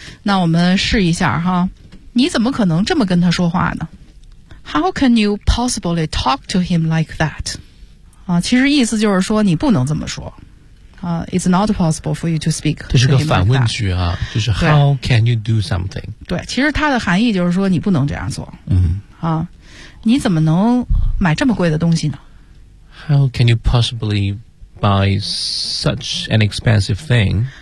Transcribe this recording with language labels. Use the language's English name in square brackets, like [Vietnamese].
[Chinese] 那我们试一下哈，你怎么可能这么跟他说话呢？ [English] How can you possibly talk to him like that? [Chinese] 啊，其实意思就是说你不能这么说。 [English] It's not possible for you to speak to him like that. [Chinese] 这是个反问句啊，就是 [English] How can you do something? [Chinese] 对，其实它的含义就是说你不能这样做。嗯。啊，你怎么能买这么贵的东西呢？ [English] How can you possibly buy such an expensive thing?